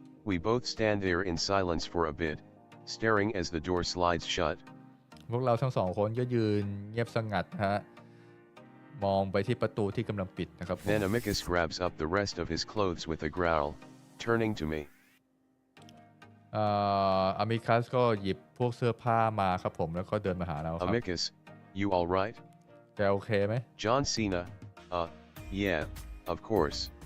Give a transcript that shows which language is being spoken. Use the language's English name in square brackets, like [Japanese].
[English] We both stand there in silence for a bit, staring as the door slides shut. [Thai] พวกเราทั้งสองคนก็ยืนเงียบสงัดฮะมองไปที่ประตูที่กำลังปิดนะครับ [English] Then Amicus grabs up the rest of his clothes with a growl, turning to me. [Thai] อามิคัสก็หยิบพวกเสื้อผ้ามาครับผมแล้วก็เดินมาหาเราครับ [English] Amicus, you alright? [Thai] แกโอเคไหม [English] John Cena, yeah, of course.